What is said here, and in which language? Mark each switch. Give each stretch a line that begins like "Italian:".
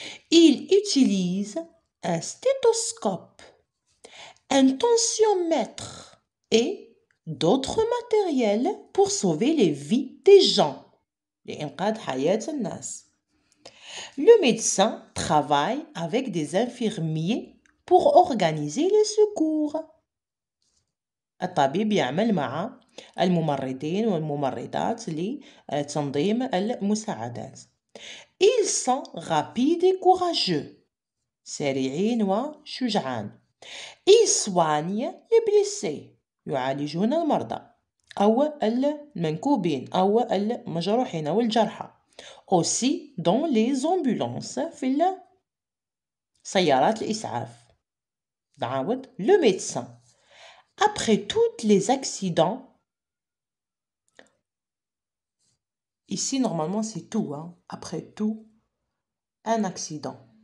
French: Il utilise un stéthoscope, un tensiomètre et d'autres matériels pour sauver les vies des gens.
Arabic: لإنقاذ حياة الناس.
French: Le médecin travaille avec des infirmiers pour organiser les secours.
Arabic: الطبيب يعمل مع الممرضين والممرضات لتنظيم المساعدات.
French: Ils sont rapides et courageux.
Arabic: سريعين وشجعان.
French: Ils soignent les blessés.
Arabic: يعالجون المرضى أو المنكوبين أو المجروحين أو الجرحى.
French: Aussi dans les ambulances
Arabic: في سيارات الإسعاف. نعاود.
French: Le médecin après tous les accidents. Ici normalement c'est tout hein. Après tout un accident.